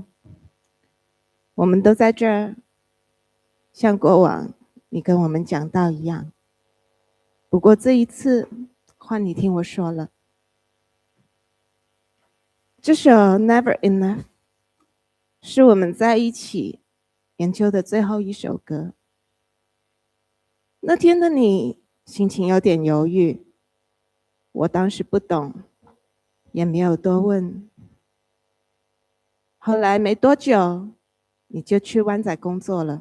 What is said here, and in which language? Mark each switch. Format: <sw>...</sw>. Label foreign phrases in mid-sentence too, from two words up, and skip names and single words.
<zh>我們都在這兒，像過往你跟我們講道一樣。不過這一次換你聽我說了。這首 Never Enough 是我們在一起研究的最後一首歌。那天的你心情有點猶豫，我當時不懂，也沒有多問。後來沒多久，你就去灣仔工作了。</zh>